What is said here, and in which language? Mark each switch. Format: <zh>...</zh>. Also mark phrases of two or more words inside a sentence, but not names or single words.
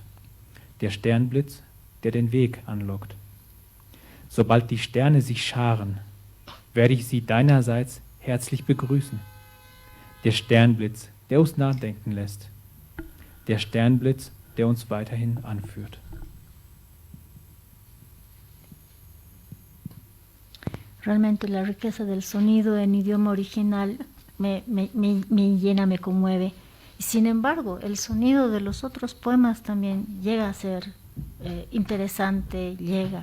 <de>Der Sternblitz, der den Weg anlockt. Sobald die Sterne sich scharen, werde ich sie deinerseits herzlich begrüßen. Der Sternblitz, der uns nachdenken lässt. Der Sternblitz, der uns weiterhin anführt.</de> <es>Realmente la riqueza del sonido en idioma original me llena, me conmueve. Y sin embargo, el sonido de los otros poemas también llega a ser interesante, llega.</es>